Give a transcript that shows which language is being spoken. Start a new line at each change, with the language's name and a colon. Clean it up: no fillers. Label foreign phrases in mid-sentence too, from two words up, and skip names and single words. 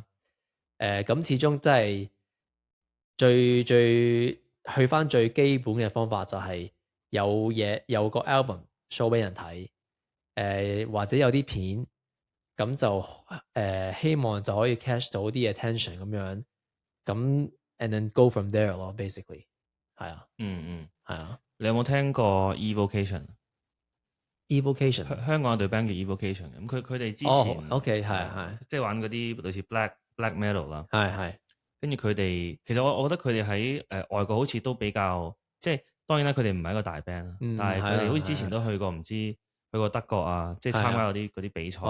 Cantonese: 咁始終真係最去翻最基本嘅方法就係有個
English: album show
Cantonese: 俾人睇，或者有啲片，咁就希望就可以 catch 到啲 attention 咁樣，咁
English: and then go from there
Cantonese: 咯，basically 係啊。係啊。你有冇聽過 Evocation？香港有隊 band 叫 Evocation， 咁佢哋之前 OK 係即係玩嗰啲類似
English: black metal
Cantonese: 啦，係。跟住佢哋其實我覺得佢哋喺外國好似都比較即係當然啦，佢哋唔係一個大 band 啦，但係佢哋好似之前都去過唔知去過德國啊，即係參加嗰啲比賽。